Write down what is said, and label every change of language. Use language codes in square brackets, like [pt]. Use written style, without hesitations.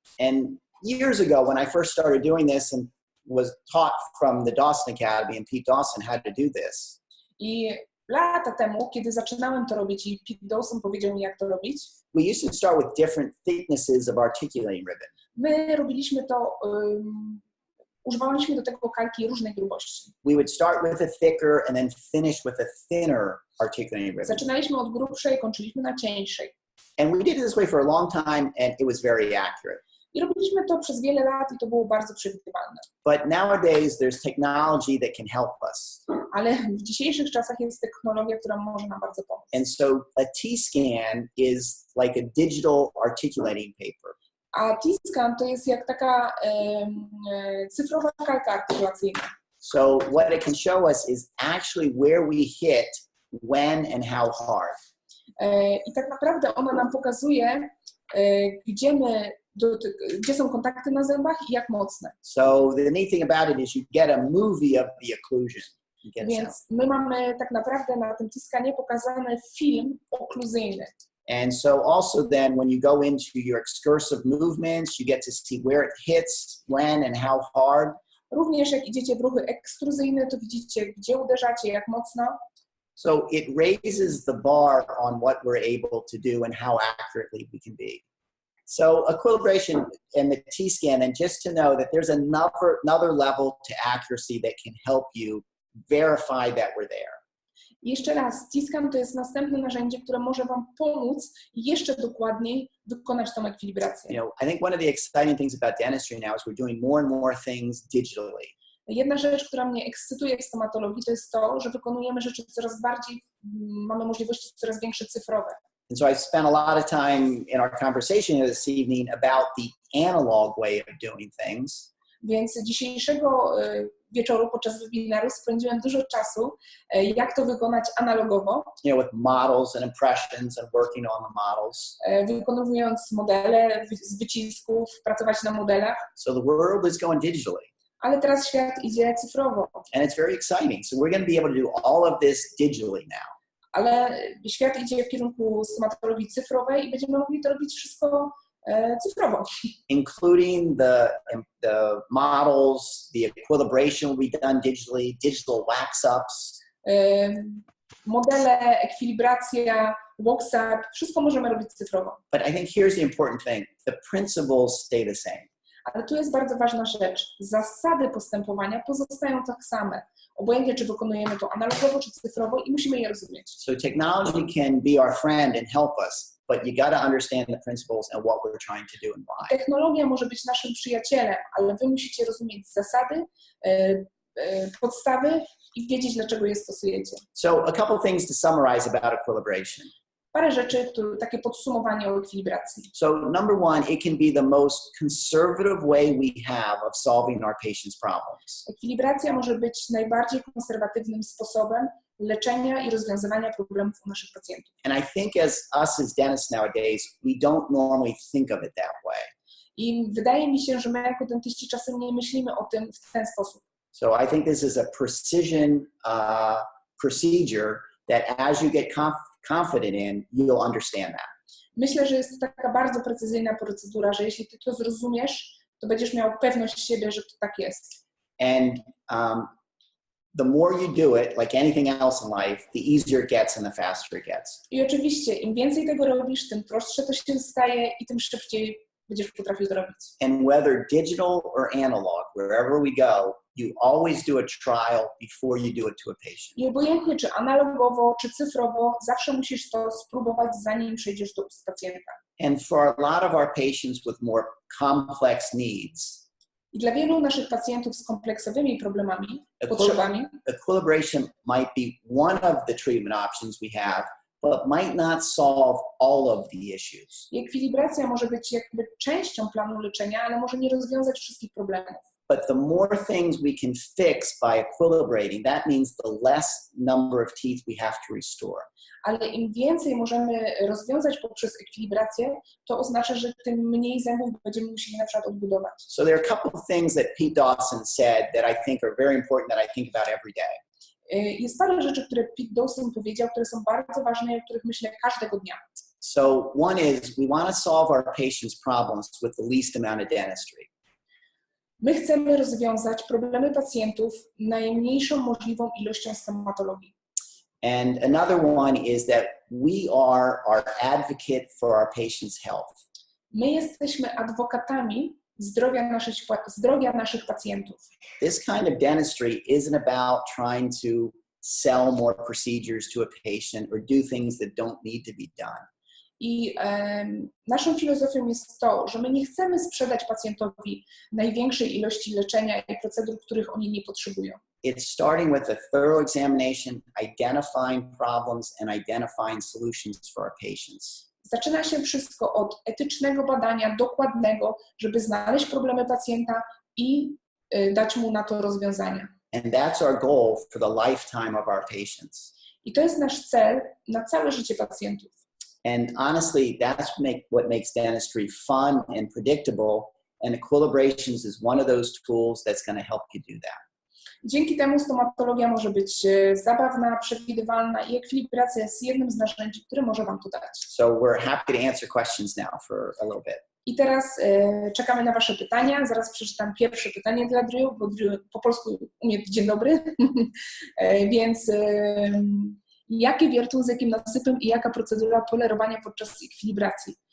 [en] And years ago, when I first started doing this and was taught from the Dawson Academy, and Pete Dawson had to do this. [pl] I lata temu, kiedy zaczynałem to robić i Pete Dawson powiedział mi, jak to robić, [en] we used to start with different thicknesses of articulating ribbon. [pl] My robiliśmy to, używaliśmy do tego kalki różnej grubości. [en] We would start with a thicker and then finish with a thinner articulating ribbon. [pl] Zaczynaliśmy od grubszej, kończyliśmy na cieńszej. [en] And we did it this way for a long time, and it was very accurate. [pl] I robiliśmy to przez wiele lat i to było bardzo przewidywalne. [en] But nowadays there's technology that can help us. [pl] Ale w dzisiejszych czasach jest technologia, która może nam bardzo pomóc. [en] And so a T-scan is like a digital articulating paper. [pl] A T-scan to jest jak taka cyfrowa kalka artykulacyjna. [en] So what it can show us is actually where we hit, when and how hard. [pl] I tak naprawdę ona nam pokazuje, gdzie są kontakty na zębach i jak mocne. [en] So the neat thing about it is you get a movie of the occlusion. [pl] Więc my mamy tak naprawdę na tym T-scanie pokazany film okluzyjny. [en] And so also then when you go into your excursive movements, you get to see where it hits, when and how hard. [pl] Również jak idziecie w ruchy ekstruzyjne, to widzicie, gdzie uderzacie, jak mocno. [en] So it raises the bar on what we're able to do and how accurately we can be. So equilibration and the T-scan, and just to know that there's another level to accuracy that can help you verify that we're there. [pl] I jeszcze raz, T-scan to jest następne narzędzie, które może Wam pomóc jeszcze dokładniej wykonać tą ekwilibrację. [en] You know, I think one of the exciting things about dentistry now is we're doing more and more things digitally. [pl] Jedna rzecz, która mnie ekscytuje w stomatologii, to jest to, że wykonujemy rzeczy coraz bardziej, mamy możliwości coraz większe cyfrowe. [en] And so I spent a lot of time in our conversation here this evening about the analog way of doing things. [pl] Więc dzisiejszego wieczoru podczas webinaru spędziłem dużo czasu, jak to wykonać analogowo. [en] You know, with models and impressions and working on the models. [pl] Wykonując modele z wycisków, pracować na modelach. [en] So the world is going digitally. [pl] Ale teraz świat idzie cyfrowo. [en] And it's very exciting. So we're going to be able to do all of this digitally now. [pl] Ale świat idzie w kierunku stomatologii cyfrowej i będziemy mogli to robić wszystko cyfrowo. [en] Including the models, the equilibration will be done digitally, digital wax-ups. [pl] Modele, ekwilibracja, wax-up, wszystko możemy robić cyfrowo. [en] But I think here's the important thing. The principles stay the same. [pl] Ale tu jest bardzo ważna rzecz. Zasady postępowania pozostają tak same. Obojętnie, czy wykonujemy to analogowo, czy cyfrowo i musimy je rozumieć. [en] So technology can be our friend and help us, but you got to understand the principles and what we're trying to do and why. [pl] Technologia może być naszym przyjacielem, ale wy musicie rozumieć zasady, podstawy i wiedzieć, dlaczego je stosujecie. [en] So a couple things to summarize about equilibration. [pl] Parę rzeczy, takie podsumowanie o ekwilibracji. [en] So number one, it can be the most conservative way we have of solving our patients' problems. [pl] Ekwilibracja może być najbardziej konserwatywnym sposobem leczenia i rozwiązywania problemów u naszych pacjentów. [en] And I think as dentists nowadays, we don't normally think of it that way. [pl] I wydaje mi się, że my jako dentyści czasem nie myślimy o tym w ten sposób. [en] So I think this is a precision procedure that as you get confident in, you'll understand that. [pl] Myślę, że jest to taka bardzo precyzyjna procedura, że jeśli ty to zrozumiesz, to będziesz miał pewność siebie, że to tak jest. [en] And the more you do it, like anything else in life, the easier it gets and the faster it gets. [pl] I oczywiście, im więcej tego robisz, tym prostsze to się staje i tym szybciej będziesz potrafił to robić. [en] And whether digital or analog, wherever we go, you always do a trial before you do it to a patient. [pl] I obojętnie, czy analogowo, czy cyfrowo, zawsze musisz to spróbować, zanim przejdziesz do ust pacjenta. [en] And for a lot of our patients with more complex needs, [pl] I dla wielu naszych pacjentów z kompleksowymi problemami, potrzebami, [en] equilibration might be one of the treatment options we have, but might not solve all of the issues. [pl] I ekwilibracja może być jakby częścią planu leczenia, ale może nie rozwiązać wszystkich problemów. [en] But the more things we can fix by equilibrating, that means the less number of teeth we have to restore. [pl] Ale im więcej możemy rozwiązać poprzez ekwilibrację, to oznacza, że tym mniej zębów będziemy musieli na przykład odbudować. [en] So there are a couple of things that Pete Dawson said that I think are very important that I think about every day. [pl] Jest parę rzeczy, które Pete Dawson powiedział, które są bardzo ważne i o których myślę każdego dnia. [en] So one is we want to solve our patients' problems with the least amount of dentistry. [pl] My chcemy rozwiązać problemy pacjentów najmniejszą możliwą ilością stomatologii. [en] And another one is that we are our advocate for our patients' health. [pl] My jesteśmy adwokatami zdrowia naszych pacjentów. [en] This kind of dentistry isn't about trying to sell more procedures to a patient or do things that don't need to be done. [pl] I naszą filozofią jest to, że my nie chcemy sprzedać pacjentowi największej ilości leczenia i procedur, których oni nie potrzebują. [en] It's starting with a thorough examination, identifying problems and identifying solutions for our patients. [pl] Zaczyna się wszystko od etycznego badania, dokładnego, żeby znaleźć problemy pacjenta i dać mu na to rozwiązania. [en] And that's our goal for the lifetime of our patients. [pl] I to jest nasz cel na całe życie pacjentów. [en] And honestly, that's what makes dentistry fun and predictable. And equilibrations is one of those tools that's going to help you do that. [pl] Dzięki temu stomatologia może być zabawna, przewidywalna i ekwilibracja jest jednym z narzędzi, które może Wam to dać. [en] So we're happy to answer questions now for a little bit. [pl] I teraz czekamy na Wasze pytania. Zaraz przeczytam pierwsze pytanie dla Drew, bo Drew po polsku umie dzień dobry. Więc jakie wiertło z jakim nasypem i jaka procedura polerowania podczas ekwilibracji?